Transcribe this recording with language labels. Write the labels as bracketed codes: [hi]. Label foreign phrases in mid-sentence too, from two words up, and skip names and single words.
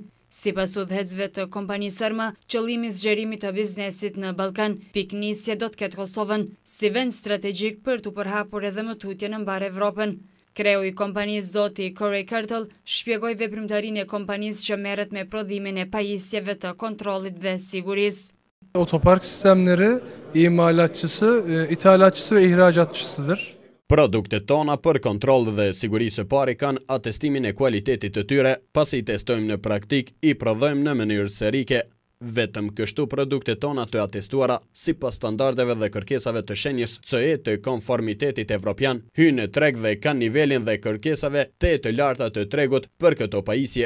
[sq] Sipas udhëheqësve të kompanisë Arma, qëllimi i zgjerimit të biznesit në Ballkan piknisje do të ketë Kosovën si vend strategjik për të përhapur edhe më tutje në mbar Evropën. Kreu i kompanisë zoti Corey Cartel shpjegoi veprimtarinë e kompanisë që merret me prodhimin e pajisjeve të kontrollit dhe sigurisë. [tr] Otopark sistemleri imalatçısı, ithalatçısı ve ihracatçısıdır. [sq] Produktet tona për kontroll dhe siguri së pari kanë atestimin e kualitetit të tyre, pasi testojmë në praktik i prodhojmë në mënyrë serike. Vetëm kështu produktet tona të atestuara sipas standardeve dhe kërkesave të shenjës CE të konformitetit evropian hynë në treg dhe kanë nivelin dhe kërkesave të larta të tregut për këto pajisje.